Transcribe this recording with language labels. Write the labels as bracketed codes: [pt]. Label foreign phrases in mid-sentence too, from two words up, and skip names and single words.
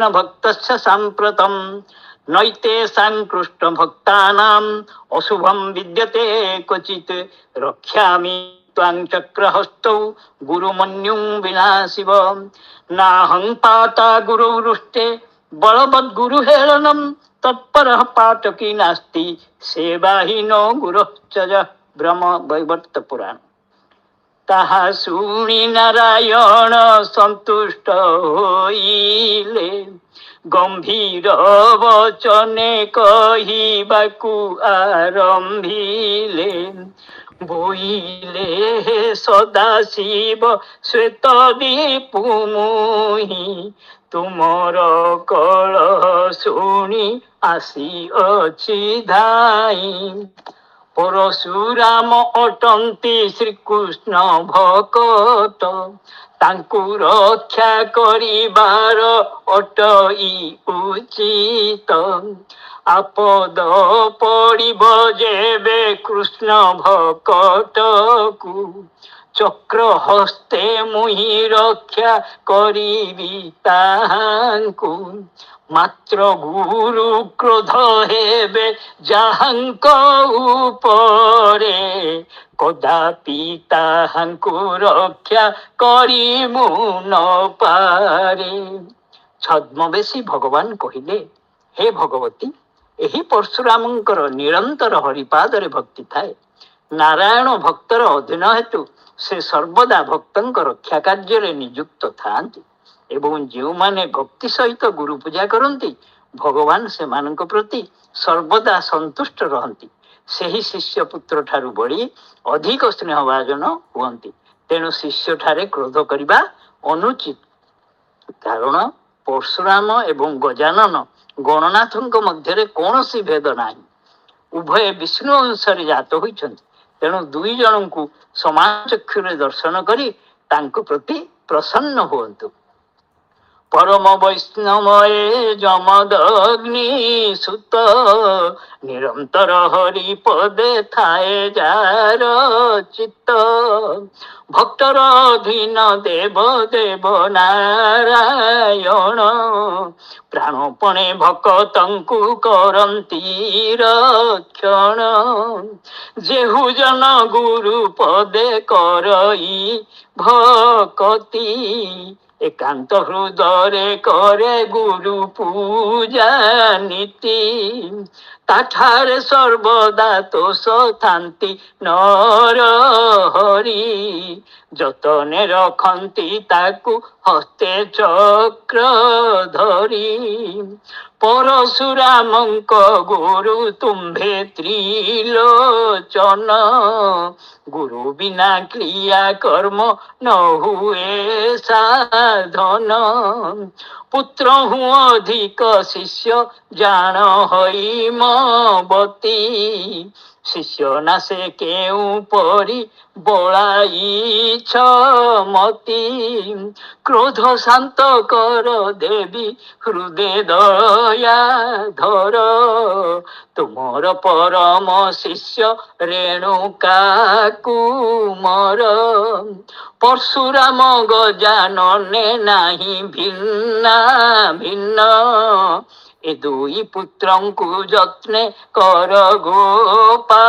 [sa] ଭକ୍ତସ୍ୟ ସାମ୍ପ୍ରତମ୍ ନୈତେଷାଂ କୃଷ୍ଣ ଭକ୍ତାନାଂ ଅଶୁଭಂ ବିଦ୍ୟତେ କ୍ୱଚିତ୍ ରକ୍ଷ୍ୟାମି ତ୍ୱାଂ ଚକ୍ରହସ୍ତୌ ଗୁରୁମନ୍ୟୁଂ ବିନାଶିବ ନାହଂ ପାତା ଗୁରୁରୁଷ୍ଟେ ବଳବଦ୍ ଗୁରୁ ହେଳନಂ तत्पर पाठकी नास्ति सेवाहीनो गुरुश्च ब्रह्म वैवर्त पुराण। [or] ତାହା ଶୁଣି ନାରାୟଣ ସନ୍ତୁଷ୍ଟ ହୋଇଲେ ଗମ୍ଭୀର ବଚନେ କହିବାକୁ ଆରମ୍ଭିଲେ ବୋଇଲେ ହେ ସଦାଶିବ ଶ୍ୱେତ ଦ୍ୱୀପୁ ମୁହିଁ ତୁମର କଲ ଶୁଣି ଆସି ଅଛି ଧାଇଁ ପରଶୁରାମ ଅଟନ୍ତି ଶ୍ରୀକୃଷ୍ଣ ଭକତ ତାଙ୍କୁ ରକ୍ଷା କରିବାର ଅଟଇ ଉଚିତ ଆପଦ ପଡ଼ିବ ଯେବେ କୃଷ୍ଣ ଭକତକୁ ଚକ୍ର ହସ୍ତେ ମୁହିଁ ରକ୍ଷା କରିବି ତାହାଙ୍କୁ ମାତ୍ର ଗୁରୁ କ୍ରୋଧ ହେବେ ଯାହାଙ୍କ ଉପରେ କଦାପି ତାହାଙ୍କୁ ରକ୍ଷା କରିମୁ ନ ପାରେ। ଛଦ୍ମବେଶୀ ଭଗବାନ କହିଲେ ହେ ଭଗବତୀ ଏହି ପରଶୁରାମଙ୍କର ନିରନ୍ତର ହରିପାଦରେ ଭକ୍ତି ଥାଏ। ନାରାୟଣ ଭକ୍ତର ଅଧୀନ ହେତୁ ସେ ସର୍ବଦା ଭକ୍ତଙ୍କ ରକ୍ଷା କାର୍ଯ୍ୟ ନିଯୁକ୍ତ ଥାନ୍ତି ଏବଂ ଯୋ ମାନେ ଭକ୍ତି ସହିତ ଗୁରୁ ପୂଜା କରନ୍ତି ଭଗବାନ ସେ ମାନଙ୍କ ପ୍ରତି ସର୍ବଦା ସନ୍ତୁଷ୍ଟ ରହନ୍ତି ସେହି ଶିଷ୍ୟ ପୁତ୍ର ଠାରୁ ବଡ଼ି ଅଧିକ ସ୍ନେହ ଭାଜନ ହୁଅନ୍ତି। ତେଣୁ ଶିଷ୍ୟ ଠାରେ କ୍ରୋଧ କରିବା ଅନୁଚିତ କାରଣ ପରଶୁରାମ ଏବଂ ଗଜାନନ ଗଣନାଥଙ୍କ ମଧ୍ୟରେ କୌଣସି भेद ନାହିଁ। ଉଭୟ ବିଷ୍ଣୁ ଅଂଶରେ ଜାତ ହୋଇଛନ୍ତି। ତେଣୁ ଦୁଇ ଜଣଙ୍କୁ ସମାନ ଚକ୍ଷୁରେ ଦର୍ଶନ କରି ତାଙ୍କୁ ପ୍ରତି ପ୍ରସନ୍ନ ହୁଅନ୍ତୁ। ପରମ ବୈଷ୍ଣବୟେ ଯମଦଗ୍ନି ସୁତ ନିରନ୍ତର ହରି ପଦେ ଥାଏ ଯାର ଚିତ୍ତ ଭକ୍ତର ଅଧୀନ ଦେବ ଦେବ ନାରାୟଣ ପ୍ରାଣପଣେ ଭକ୍ତଙ୍କୁ କରନ୍ତି ରକ୍ଷଣ ଯେହୁ ଜନ ଗୁରୁ ପଦେ କରଇ ଭକ୍ତି ଏକାନ୍ତ ହୃଦୟ କରେ ଗୁରୁ ପୂଜା ନୀତି ତାଠାରେ ସର୍ବଦା ତୋଷ ଥାନ୍ତି ନର ହରି ଯତନେ ରଖନ୍ତି ତାକୁ ହସ୍ତେ ଚକ୍ର ଧରି ପରଶୁରାମଙ୍କ ଗୁରୁ ତୁମ୍ଭେ ତ୍ରିଲୋଚନ ଗୁରୁ ବିନା କ୍ରିୟା କର୍ମ ନ ହୁଏ ସାଧନ ପୁତ୍ର ହୁଁ ଅଧିକ ଶିଷ୍ୟ ଜାଣ ହଇ ମତି ଶିଷ୍ୟ ନା ସେ କେଉ ପରି ବୋଲାଇ ମତି କ୍ରୋଧ ଶାନ୍ତ କର ଦେବୀ ହୃଦୟ ଦୟା ଧର ତୁମର ପରମ ଶିଷ୍ୟ ରେଣୁକା କୁମର ପରଶୁରାମ ଗଜାନନେ ନାହିଁ ଭିନ୍ନା ଭିନ୍ନ ଏ ଦୁଇ ପୁତ୍ରଙ୍କୁ ଯତ୍ନେ କର ଗୋପାଳନ।